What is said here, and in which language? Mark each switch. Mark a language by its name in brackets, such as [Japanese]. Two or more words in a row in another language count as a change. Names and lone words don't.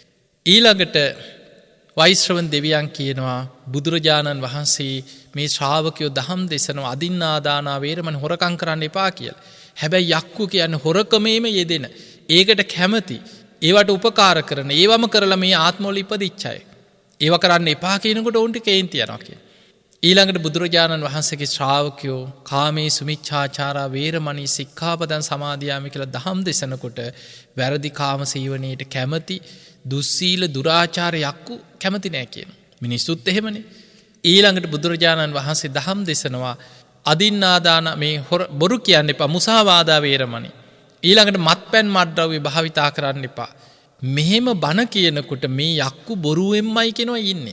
[Sinhala] ඊළඟට වෛශ්‍රවණ දෙවියන් කියනවා බුදුරජාණන් වහන්සේ මේ ශ්‍රාවකයෝ දහම් දෙසනවා [Pali] අදින්නාදානා වේරමණී [Sinhala] හොරකම් කරන්න එපා කියලා. හැබැයි යක්කු කියන්නේ හොරකමේම යෙදෙන, ඒකට කැමති, ඒවට උපකාර කරන, ඒවම කරලා මේ ආත්මවල ඉපදිච්ච අය. ඒව කරන්න එපා කියනකොට උන්ට කේන්ති යනවා කියලා. ඊළඟට බුදුරජාණන් වහන්සේගේ ශ්‍රාවකයෝ [Pali] කාමේ සුමිච්ඡාචාරා වේරමණී සික්ඛාපදං සමාදියාමි [Sinhala] කියලා දහම් දෙසනකොට වැරදි කාම සීවණයට කැමති, දුස්සීල දුරාචාර යක්කු කැමති නෑ කියනවා. මිනිස්සුත් එහෙමනේ. ඊළඟට බුදුරජාණන් වහන්සේ දහම් දෙසනවා අදින්නාදාන මේ බොරු කියන්න එපා, [Pali] මුසාවාදා වේරමණී. [Sinhala] ඊළඟට මත්පැන් මත්ද්‍රව්‍ය භාවිතා කරන්න එපා. මෙහෙම බණ කියනකොට මේ යක්කු බොරුවෙන්මයි කියනවා ඉන්නේ.